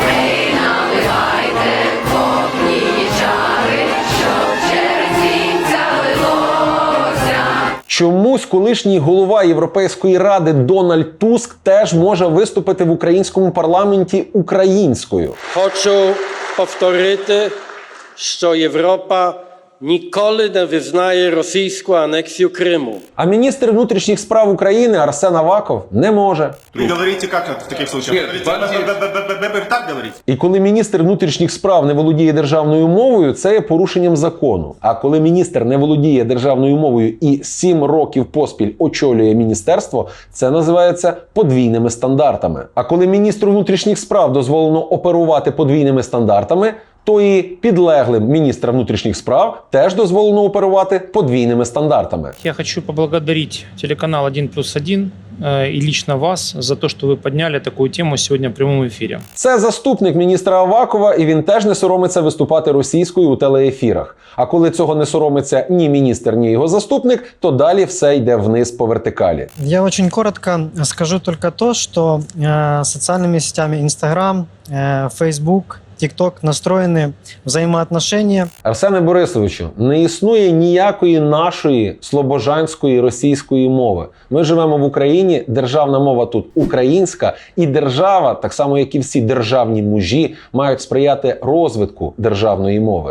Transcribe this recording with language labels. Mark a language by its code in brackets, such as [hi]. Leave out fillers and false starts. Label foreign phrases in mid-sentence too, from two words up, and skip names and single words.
[uk] Чомусь колишній голова Європейської ради Дональд Туск теж може виступити в українському парламенті українською. Хочу повторити, що Європа ніколи не визнає російську анексію Криму. А міністр внутрішніх справ України Арсен Аваков не може. [ru] Вы говорите как в таких случаях? Так говорите? [uk] І коли міністр внутрішніх справ не володіє державною мовою, це є порушенням закону. А коли міністр не володіє державною мовою і 7 років поспіль очолює міністерство, це називається подвійними стандартами. А коли міністру внутрішніх справ дозволено оперувати подвійними стандартами, то і підлеглим міністра внутрішніх справ теж дозволено оперувати подвійними стандартами. [ru] Я хочу поблагодарить телеканал 1+1 и лично вас за то, что вы подняли такую тему сегодня в прямом эфире. [uk] Це заступник міністра Авакова, і він теж не соромиться виступати російською у телеефірах. А коли цього не соромиться ні міністр, ні його заступник, то далі все йде вниз по вертикалі. [ru] Я очень коротко скажу только то, что социальными сетями Instagram, Facebook, TikTok настроєні взаємоотношення. [uk] Арсене Борисовичу, не існує ніякої нашої слобожанської російської мови. Ми живемо в Україні, державна мова тут українська, і держава, так само як і всі державні мужі, мають сприяти розвитку державної мови.